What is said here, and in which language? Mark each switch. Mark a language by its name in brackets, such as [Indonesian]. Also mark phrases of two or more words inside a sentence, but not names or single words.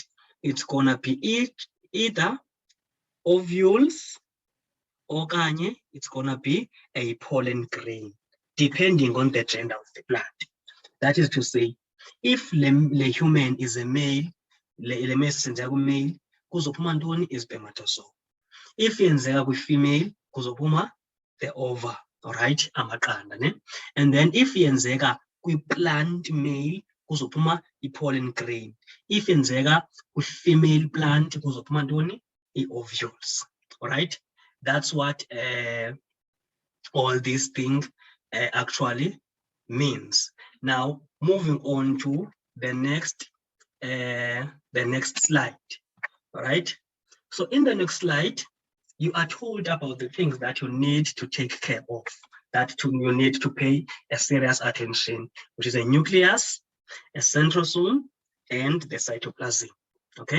[English] It's gonna be either ovules or it's gonna be a pollen grain, depending on the gender of the plant. That is to say, if the human is a male, le male, [Xhosa] kuzophuma ntoni [English] is spermatozoa. [Xhosa] If yenzeka kwi-female, kuzophuma [English] the ova, all right, [Xhosa] amaqanda, ne? [English] And then [Xhosa] if yenzeka [English] kwi-plant male, [Xhosa] kuzophuma [English] i-pollen grain. [Xhosa] If yenzeka [English] kwi-female plant, [Xhosa] kuzophuma ntoni? [English] I-ovules, all right? That's what all these things actually means. Now, moving on to the next slide, all right? So in the next slide, you are told about the things that you need to take care of, you need to pay a serious attention, which is a nucleus, a centrosome, and the cytoplasm, okay?